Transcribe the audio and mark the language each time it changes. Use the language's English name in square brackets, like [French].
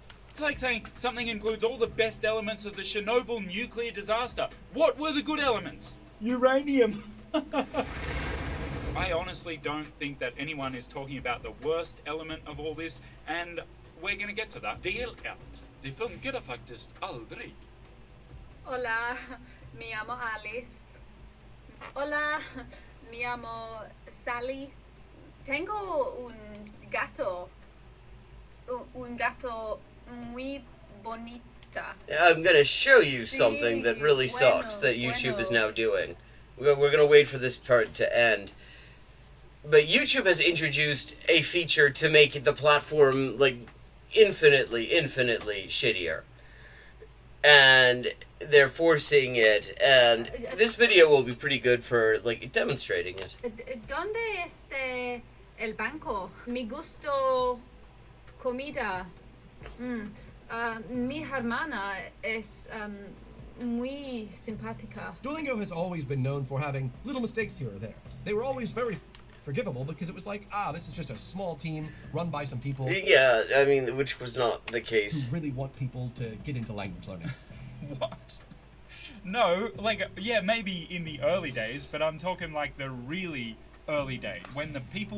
[English] It's like saying something includes all the best elements of the Chernobyl nuclear disaster. What were the good elements? Uranium. I honestly don't think that anyone is talking about the worst element of all this, and we're going to get to that. [Swedish] Deel ut. Det funkar faktiskt aldrig. [Spanish] Hola, me llamo Alice. Hola, me llamo Sally. Tengo un gato. Un gato muy bonita. [English] I'm going to show you something that really sucks that YouTube is now doing. We're going to wait for this part to end. But YouTube has introduced a feature to make the platform, like, infinitely shittier. And they're forcing it, and this video will be pretty good for, like, demonstrating it. [Spanish] ¿Dónde está el banco? Mi gusto comida. Mi hermana es muy simpática. [English] Duolingo has always been known for having little mistakes here or there. They were always very forgivable because it was like, this is just a small team run by some people. Yeah, I mean, which was not the case. Who really want people to get into language learning. What? No, like, yeah, maybe in the early days, but I'm talking like the really early days when the people